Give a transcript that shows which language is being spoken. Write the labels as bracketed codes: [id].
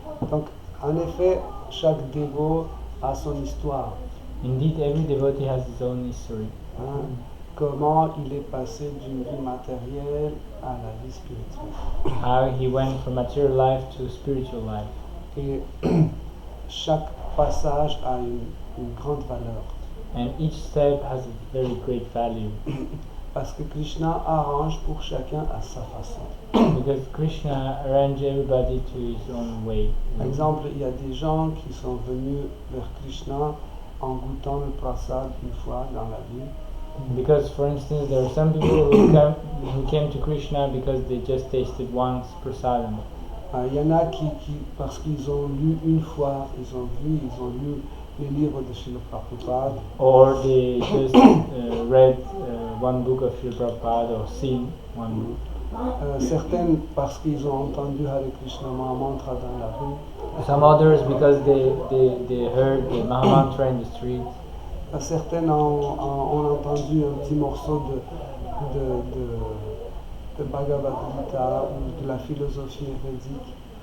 [fr] Donc, en effet, chaque dévot a son histoire. [en] Indeed, every devotee has his own history. [fr] Comment il est passé d'une vie matérielle à la vie spirituelle. [en] How he went from material life to spiritual life. [fr] Et chaque passage a une grande valeur. [en] And each step has a very great value. [fr] Parce que Krishna arrange pour chacun à sa façon. [en] Because Krishna arranged everybody to his own way. [fr] Par exemple, il y a des gens qui sont venus vers Krishna en goûtant le prasad une fois dans la vie. [en] Because, for instance, there are some people who came to Krishna because they just tasted once prasadam. [fr] Il y en a qui parce qu'ils ont lu une fois, ils ont lu les livres de Srila Prabhupada. [en] Or they just read one book of Srila Prabhupada or seen one book. [fr] Certaines parce qu'ils ont entendu Hare Krishna Mahamantra dans la rue. [en] Some others because they heard the Mahamantra in the street. [fr] Certaines ont entendu un petit morceau de Bhagavad Gita ou de la philosophie védique.